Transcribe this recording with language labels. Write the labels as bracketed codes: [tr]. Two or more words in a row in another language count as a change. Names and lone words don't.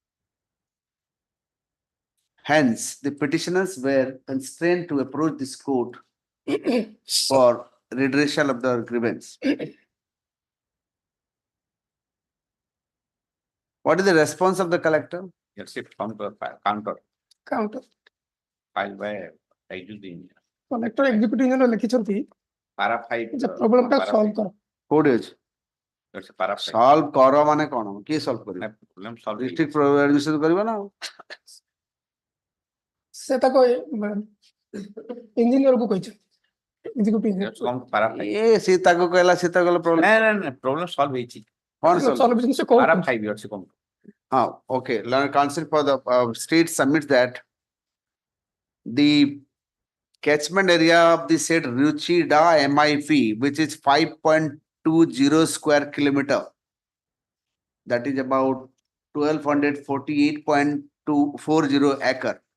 [en] Hence, the petitioners were constrained to approach this court for redressal of their grievance. What is the response of the collector? Yes, it counter Counter. filed by IGD. Collector executive engineer [or] ଲେଖିଛନ୍ତି [en] Para 5. [or] ଯେ problem ଟା solve କର. କୋଉଠି ଅଛି? [en] That's a para 5. [or] ସଲ୍ଭ କର ମାନେ କଣ? କିଏ ସଲ୍ଭ କରିବ? [en] Problem solved. District administration [or] କରିବ ନା ଆଉ? ସେ ତାକୁ ଇଞ୍ଜିନିୟର କୁ କହିଛନ୍ତି. [en] Executive engineer. That's come para 5. [or] ଏ ସେ ତାକୁ କହିଲା ସେ ତାକୁ କହିଲା problem. [en] No, problem solved ହେଇଛି. [or] କଣ [en] Solve solve? [or] ହେଇଛି, ସେ କଣ [en] Para [or] କରୁଛି? 5 ଅଛି କମ. [en] Okay. Council for the state submits that the catchment area of the said Ruchida MIP, which is 5.20 square kilometer, that is about 1248.240 acre.